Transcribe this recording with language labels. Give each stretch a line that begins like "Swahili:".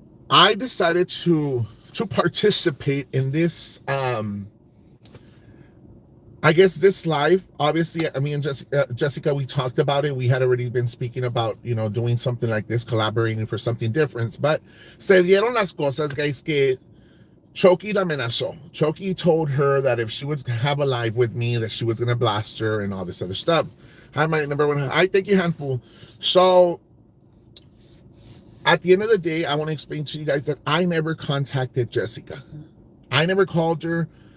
English: I decided to participate in this I guess this live. Obviously, I mean, Jessica, we talked about it. We had already been speaking about, doing something like this, collaborating for something different.
Spanish: But se dieron las cosas, guys, que Chokey la amenazó.
English: Chokey told her that if she would have a live with me, that she was going to blast her and all this other stuff. Hi, my number one. I thank you, handful. So at the end of the day, I want to explain to you guys that I never contacted Jessica. I never called her.